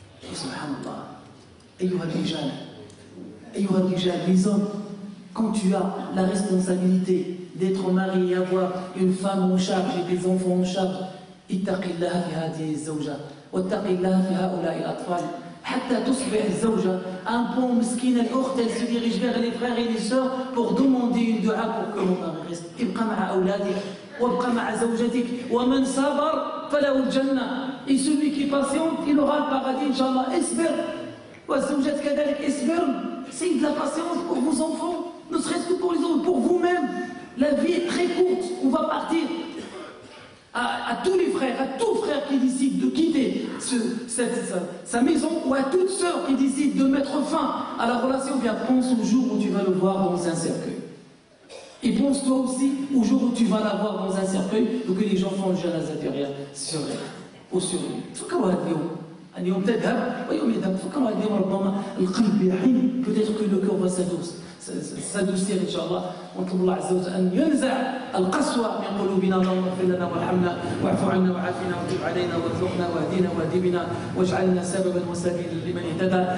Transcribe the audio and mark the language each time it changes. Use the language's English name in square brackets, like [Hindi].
[French] Et subhanallah, [Arabic] ayyuha rijal, [French] les hommes, quand tu as la responsabilité d'être marié et avoir une femme en charge et des enfants en charge, [Arabic] ittaqillaha fi hadhihi az-zawja, wattaqillaha fi ha'ula'i al-atfal. حتى تصبح الزوجة [French] un bon [Arabic] مسكينة الأخت, [French] elle se dirige vers les frères et les sœurs pour demander une dua pour que mon mari reste. [Arabic] ابقى مع أولادك وابقى مع زوجتك ومن صبر فله الجنة. [French] Et celui qui patiente, il aura le paradis Inch'Allah. [Arabic] اصبر والزوجات كذلك اصبر. [French] C'est de la patience pour vos enfants, ne serait-ce que pour les autres, pour vous-même. La vie est très courte, on va partir. À tous les frères, à tout frère qui décide de quitter sa maison, ou à toute sœur qui décide de mettre fin à la relation, bien pense au jour où tu vas le voir dans un cercueil. Et pense toi aussi au jour où tu vas la voir dans un cercueil, ou que les gens font le janazah derrière sur elle, ou sur lui. [Arabic] اليوم تذهب ويوم يذهب. فكروا اليوم ربما القلب يحن, [French] peut-être que le cœur va s'adoucir [Arabic] إن شاء الله. ونطلب الله عز وجل أن ينزع القسوة من قلوبنا. اللهم اغفر لنا وارحمنا واعف عنا وعافنا وتب علينا وارزقنا واهدنا واهدنا واجعلنا سببا وسبيلا لمن اهتدى.